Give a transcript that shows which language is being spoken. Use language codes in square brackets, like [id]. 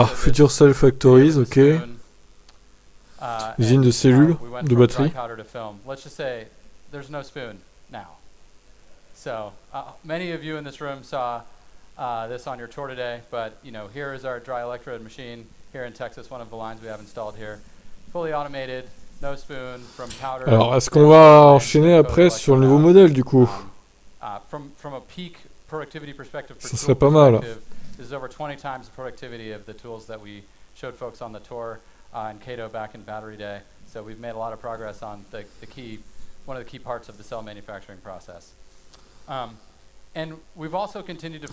[fr] Future Cell Factories, ok. Usine de cellules, de batteries. [en] Let's just say there's no spoon now. So, many of you in this room saw this on your tour today, but here is our dry electrode machine here in Texas, one of the lines we have installed here. Fully automated, no spoon, from powder. [fr] Alors, est-ce qu'on va enchaîner après sur le nouveau modèle, du coup? [en] From a peak productivity perspective, [fr] Ça serait pas mal. [en] this is over 20 times the productivity of the tools that we showed folks on the tour in Cato back in Battery Day. So we've made a lot of progress on one of the key parts of the cell manufacturing process. And we've also continued to